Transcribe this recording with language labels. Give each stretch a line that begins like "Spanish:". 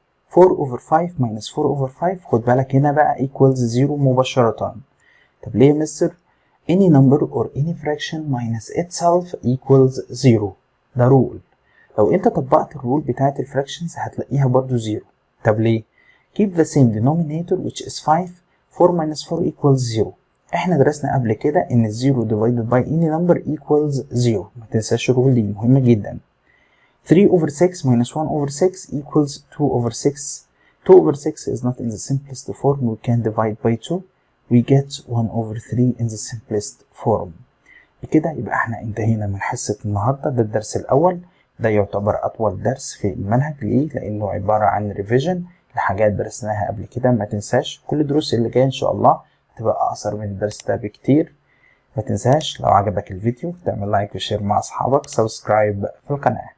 English: 4 over 5 minus 4 over 5
Arabic: خد بالك هنا بقى
English: equals 0
Arabic: مباشرة. طب ليه يا مستر؟
English: Any number or any fraction minus itself equals 0.
Arabic: ده رول. لو انت طبقت الرول بتاعت الفراكشنز هتلاقيها برضو 0. طب ليه؟
English: Keep the same denominator which is 5. 4 minus 4 equals 0.
Arabic: احنا درسنا قبل كده ان
English: 0 divided by any number equals 0.
Arabic: ما تنساش الرول دي مهمة جدا.
English: 3 over 6 minus 1 over 6 equals 2 over 6. 2 over 6 is not in the simplest form. We can divide by 2. We get 1 over 3 in the simplest form.
Arabic: بكده يبقى احنا انتهينا من حصة النهاردة. ده الدرس الأول. ده يعتبر أطول درس في المنهج. ليه؟ لأنه عبارة عن ريفيجن لحاجات درسناها قبل كده. ما تنساش كل الدروس اللي جاية إن شاء الله هتبقى أقصر من الدرس ده بكتير. ما تنساش لو عجبك الفيديو تعمل لايك وشير مع أصحابك. سبسكرايب في القناة.